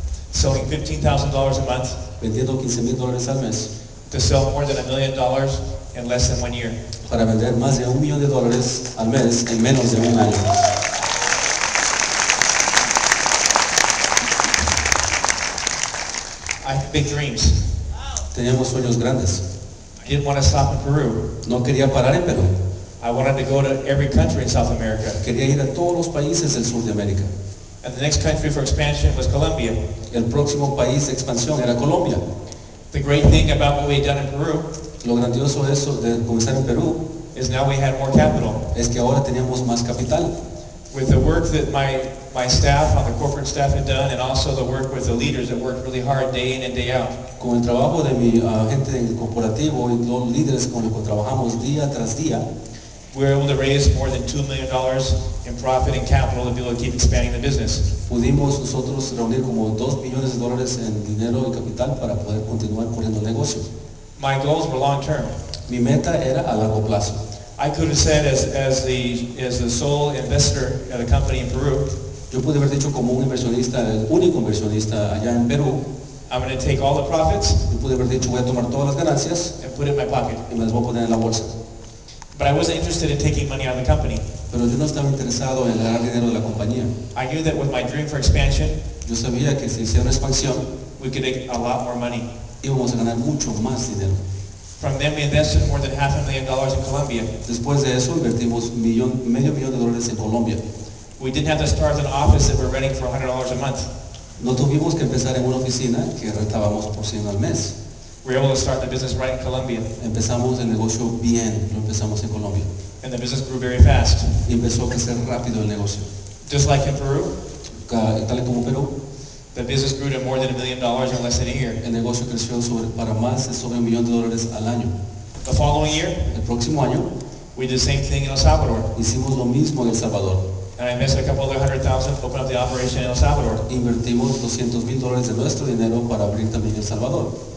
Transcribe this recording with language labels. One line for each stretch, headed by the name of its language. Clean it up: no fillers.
English: selling $15,000 a month,
Spanish: vendiendo $15,000 al mes,
English: to sell more than $1 million in less than 1 year.
Spanish: para vender más de $1 millón al mes en menos de un año.
English: I have big dreams.
Spanish: Teníamos sueños grandes.
English: I didn't want to stop in Peru.
Spanish: No quería parar en Perú.
English: I wanted to go to every country in South America.
Spanish: Quería ir a todos los países del sur de América.
English: And the next country for expansion was Colombia.
Spanish: El próximo país de expansión era Colombia.
English: The great thing about what we had done in Peru
Spanish: Lo grandioso de eso, de comenzar en Perú,
English: is now we had more capital.
Spanish: es que ahora teníamos más capital.
English: With the work that my staff on the corporate staff had done, and also the work with the leaders that worked really hard day in and day out,
Spanish: Con el trabajo de mi gente corporativo y los líderes con los que trabajamos día tras día,
English: we were able to raise more than $2 million in profit and capital to be able to keep expanding the business.
Spanish: pudimos nosotros reunir como $2 millones en dinero y capital para poder continuar corriendo el negocio.
English: My goals were long term.
Spanish: Mi meta era a largo plazo.
English: I could have said as the sole investor at a company in Peru,
Spanish: Yo pude haber dicho como un inversionista, el único inversionista allá en Perú,
English: I'm going to take all the profits
Spanish: yo pude haber dicho voy a tomar todas las ganancias
English: and put it in my pocket.
Spanish: y me las voy a poner en la bolsa.
English: But I wasn't interested in taking money out of the company.
Spanish: Pero yo no estaba interesado en ganar dinero de la compañía.
English: I knew that with my dream for expansion,
Spanish: Yo sabía que si hiciera una expansión
English: we could make a lot more money.
Spanish: íbamos a ganar mucho más dinero.
English: From then we invested more than $500,000 in Colombia.
Spanish: Después de eso invertimos medio millón de dólares en Colombia.
English: We didn't have to start an office that we're renting for $100 a month.
Spanish: No tuvimos que empezar en una oficina que rentábamos por 100 al mes.
English: We were able to start the business right in Colombia,
Spanish: Empezamos el negocio bien, lo empezamos en Colombia.
English: and the business grew very fast.
Spanish: Y empezó a crecer rápido el negocio.
English: Just like in Peru,
Spanish: tal y como Perú,
English: the business grew to more than $1 million in less than a year.
Spanish: el negocio creció para más de sobre $1 millón al año.
English: The following year,
Spanish: El próximo año
English: we did the same thing in El Salvador.
Spanish: hicimos lo mismo en El Salvador.
English: And I invested a couple other $100,000 to open up the operation in El Salvador.
Spanish: Invertimos $200,000 de nuestro dinero para abrir también El Salvador.